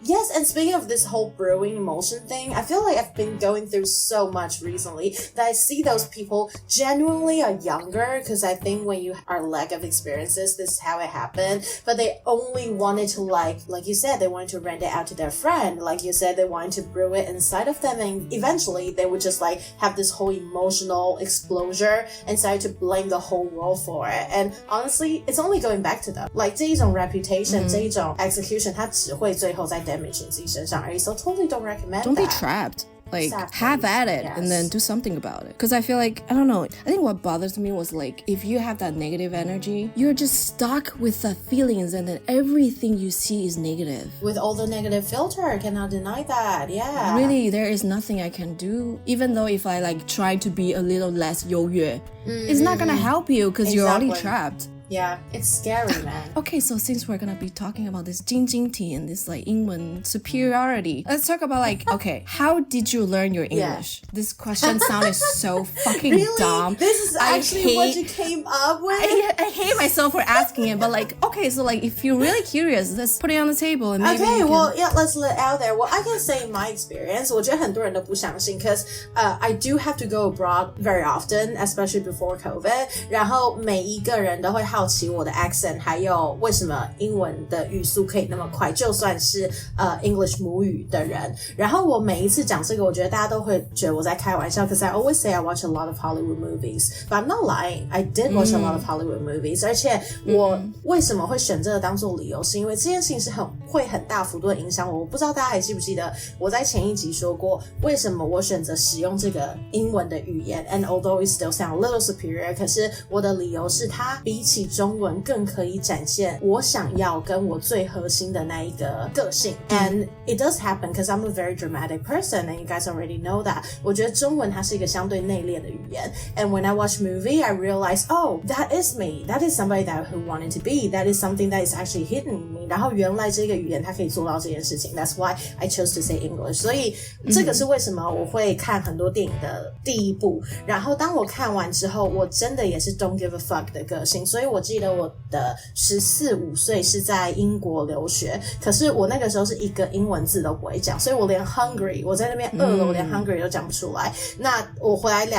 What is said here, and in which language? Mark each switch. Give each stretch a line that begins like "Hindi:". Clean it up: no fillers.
English: Yes, and speaking of this whole brewing emotion thing, I feel like I've been going through so much recently that I see those people genuinely are younger because I think when you are lack of experiences, this is how it happened. But they only wanted to like you said, they wanted to rent it out to their friend. Like you said, they wanted to brew it inside of them and eventually they would just like have this whole emotional explosion and start to blame the whole world for it. And honestly, it's only going back to them.
Chinese: Like 这一种 reputation, 这一种 execution, 它只会最后在 damage 你自己身上而已.
English: So totally don't recommend Don't that. be trapped. Like, Exactly. have at it Yes. and then do something about it. Because I feel like, I don't know, I think what bothers me was like, if you have that negative energy, you're just stuck with the feelings and then everything you see is negative. With all the negative filter, I cannot deny that. Yeah. Really, there is nothing I can do. Even though if I like try to be a little less 优越, it's not gonna help you because you're already trapped. Yeah, it's scary, man. Okay, so since we're gonna be talking about this 晶晶体 and this like 英文 superiority, let's talk about like, okay, how did you learn your English? This question sounded so fucking Really? dumb. This is actually what you came up with? I hate myself for asking it, but like, okay, so like if you're really curious, let's put it on the table and maybe Okay, well, yeah, let's let it out there. Well, I can say my experience.
Chinese: 我觉得很多人都不相信
English: because I do have to go abroad very often, especially before COVID.
Chinese: 然后每一个人都会好奇我的 accent 还有为什么英文的语速可以那么快，就算是English 母语的人。然后我每一次讲这个，我觉得大家都会觉得我在开玩笑
English: because I always say I watch a lot of Hollywood movies. But I'm not lying. I did watch a lot of Hollywood movies.
Chinese: 而且我为什么会选这个当做理由，是因为这件事情是会很大幅度的影响我。我不知道大家还记不记得我在前一集说过为什么我选择使用这个英文的语言
English: and although it still sound a little superior,
Chinese: 可是我的理由是它比起中文更可以展现我想要跟我最核心的那一个个性
English: and it does happen because I'm a very dramatic person and you guys already know that.
Chinese: 我觉得中文它是一个相对内敛的语言
English: and when I watch movie I realize oh that is me, that is somebody that who wanted to be, that is something that is actually hidden in me.
Chinese: 然后原来这个语言它可以做到这件事情
English: that's why I chose to say English.
Chinese: 所以这个是为什么我会看很多电影的第一部然后当我看完之后我真的也是
English: don't give a fuck
Chinese: 的个性所以我记得我的14、15岁是在英国留学可是我那个时候是一个英文字都不会讲所以我连 hungry 我在那边饿了我连 hungry 都讲不出来那我回来